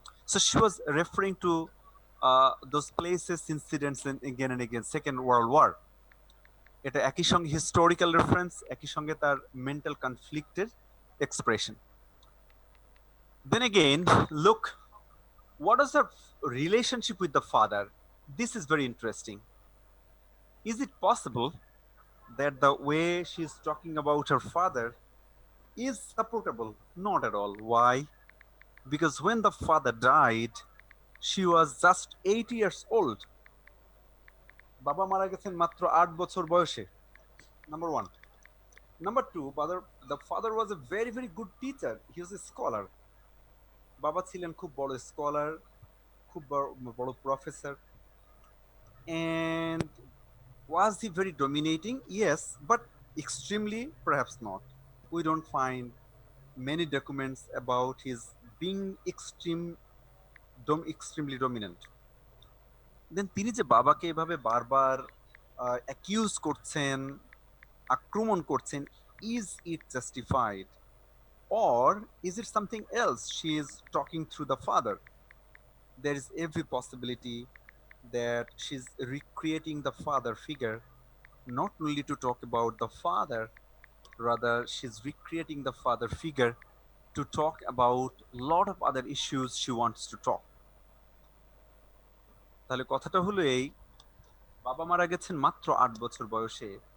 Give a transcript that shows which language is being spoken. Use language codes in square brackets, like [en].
[en] So she was referring to those places, incidents again and again. Second World War. [bn] এটা একই সঙ্গে historical reference, একই সঙ্গে তার mental কনফ্লিক্টের expression. [en] Then again, look, what is her relationship with the father? This is very interesting. Is it possible that the way she's talking about her father is supportable? Not at all. Why? Because when the father died, she was just 8 years old. [bn] বাবা মারা গেছেন মাত্র 8 বছর বয়সে, [en] number one. Number two, the father was a very, very good teacher. He was a scholar. [bn] বাবা ছিলেন খুব বড় স্কলার, খুব বড় professor. [en] And was he very dominating? Yes, but extremely perhaps not. We don't find many documents about his being extremely dominant. Then [bn] তিনি যে বাবাকে এভাবে বারবার অ্যাকিউজ করছেন, আক্রমণ করছেন, [en] is it justified, or is it something else? She is talking through the father. There is every possibility that she's recreating the father figure, not only to talk about the father, rather she's recreating the father figure to talk about a lot of other issues she wants to talk. [bn] তাহলে কথাটা হলো এই, বাবা মারা গেছেন মাত্র 8 বছর বয়সে।